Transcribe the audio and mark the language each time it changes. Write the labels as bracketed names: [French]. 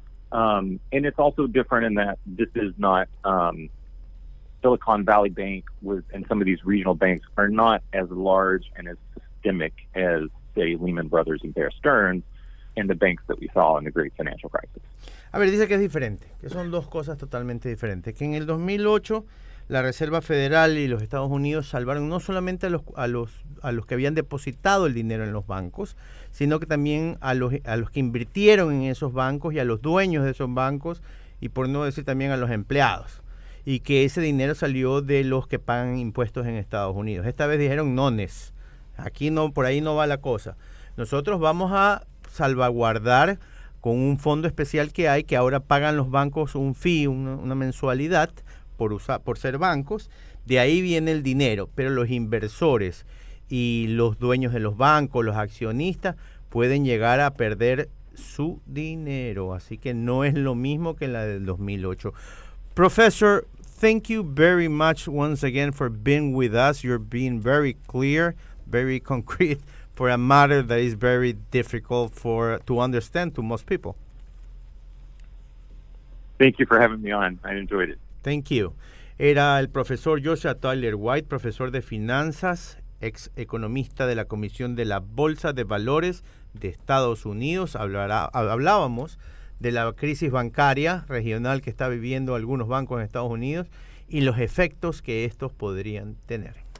[English] And it's also different in that this is not Silicon Valley Bank and some of these regional banks are not as large and as systemic as, say, Lehman Brothers and Bear Stearns and the banks that we saw in the Great Financial Crisis. [Spanish] A ver, dice que es diferente, que son dos cosas totalmente diferentes. Que en el 2008 la Reserva Federal y los Estados Unidos salvaron no solamente a los que habían depositado el dinero en los bancos, sino que también a los que invirtieron en esos bancos y a los dueños de esos bancos, y por no decir también a los empleados. Y que ese dinero salió de los que pagan impuestos en Estados Unidos. Esta vez dijeron nones, Aquí no, por ahí no va la cosa. Nosotros vamos a salvaguardar con un fondo especial que hay, que ahora pagan los bancos un fee, una mensualidad por ser bancos. De ahí viene el dinero, pero los inversores y los dueños de los bancos, los accionistas, pueden llegar a perder su dinero. Así que no es lo mismo que la del 2008. [English] Professor, thank you very much once again for being with us. You're being very clear, very concrete for a matter that is very difficult to understand to most people. Thank you for having me on. I enjoyed it. Thank you. [Spanish] Era el profesor Joshua Tyler White, profesor de finanzas, ex economista de la Comisión de la Bolsa de Valores de Estados Unidos. Hablábamos de la crisis bancaria regional que está viviendo algunos bancos en Estados Unidos y los efectos que estos podrían tener.